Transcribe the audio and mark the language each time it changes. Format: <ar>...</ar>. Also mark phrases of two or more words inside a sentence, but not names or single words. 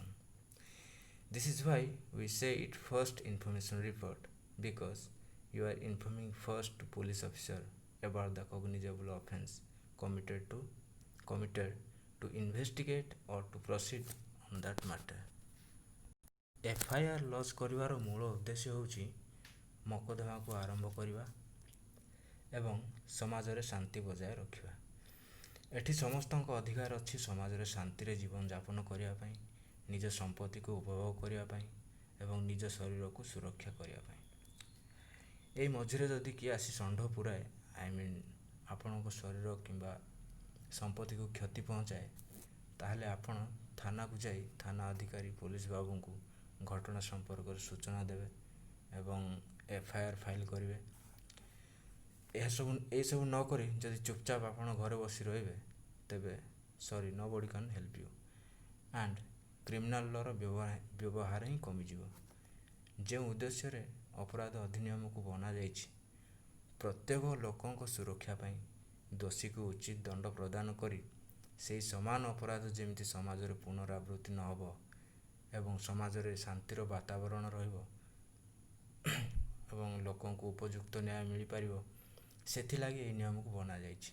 <en>This is why we say it first information report, because you are informing first to police officer about the cognizable offence committed to investigate or to proceed on that matter.</en> <or>FIR ଲଜ୍ କରିବାର ମୂଳ ଉଦ୍ଦେଶ୍ୟ ହେଉଛି ମକଦ୍ଦମାକୁ ଆରମ୍ଭ କରିବା ଏବଂ ସମାଜରେ ଶାନ୍ତି ବଜାୟ ରଖିବା। ଏଠି ସମସ୍ତଙ୍କ ଅଧିକାର ଅଛି ସମାଜରେ ଶାନ୍ତିରେ ଜୀବନଯାପନ କରିବା ପାଇଁ, ନିଜ ସମ୍ପତ୍ତିକୁ ଉପଭୋଗ କରିବା ପାଇଁ ଏବଂ ନିଜ ଶରୀରକୁ ସୁରକ୍ଷା କରିବା ପାଇଁ। ଏଇ ମଝିରେ ଯଦି କିଏ ଆସି ଷଣ୍ଢ ପୁରାଏ, ଆପଣଙ୍କ ଶରୀର କିମ୍ବା ସମ୍ପତ୍ତିକୁ କ୍ଷତି ପହଞ୍ଚାଏ, ତାହେଲେ ଆପଣ ଥାନାକୁ ଯାଇ ଥାନା ଅଧିକାରୀ ପୋଲିସ ବାବୁଙ୍କୁ ଘଟଣା ସମ୍ପର୍କରେ ସୂଚନା ଦେବେ ଏବଂ FIR ଫାଇଲ୍ କରିବେ। ଏସବୁ ନ କରି ଯଦି ଚୁପଚାପ ଆପଣ ଘରେ ବସି ରହିବେ, ତେବେ</or> <en>nobody can help you, and criminal law-r</en> <or>ବ୍ୟବହାର ହିଁ କମିଯିବ। ଯେଉଁ ଉଦ୍ଦେଶ୍ୟରେ ଅପରାଧ ଅଧିନିୟମକୁ ବନାଯାଇଛି, ପ୍ରତ୍ୟେକ ଲୋକଙ୍କ ସୁରକ୍ଷା ପାଇଁ ଦୋଷୀକୁ ଉଚିତ ଦଣ୍ଡ ପ୍ରଦାନ କରି ସେହି ସମାନ ଅପରାଧ ଯେମିତି ସମାଜରେ ପୁନରାବୃତ୍ତି ନ ହେବ ଏବଂ ସମାଜରେ ଶାନ୍ତିର ବାତାବରଣ ରହିବ ଏବଂ ଲୋକଙ୍କୁ ଉପଯୁକ୍ତ ନ୍ୟାୟ ମିଳିପାରିବ, ସେଥିଲାଗି ଏହି ନିୟମକୁ ବନାଯାଇଛି।</or>